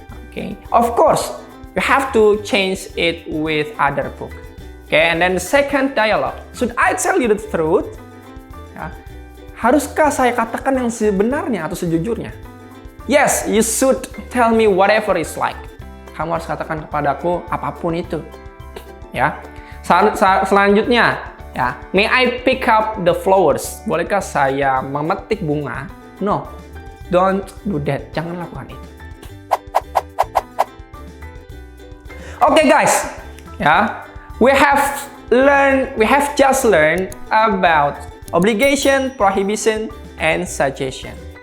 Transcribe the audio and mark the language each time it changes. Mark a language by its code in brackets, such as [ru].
[en] Okay, of course, you have to change it with other book. Okay, and then the second dialogue. Should I tell you the truth? [id] Ya, haruskah saya katakan yang sebenarnya atau sejujurnya? [en] Yes, you should tell me whatever it's like. [id] Kamu harus katakan kepadaku apapun itu. Ya. [en] Selanjutnya, ya, may I pick up the flowers? [id] Bolehkah saya memetik bunga? [en] No, don't do that. [id] Jangan lakukan itu. [en] Okay, guys. Ya, we have just learned about obligation, prohibition, and suggestion.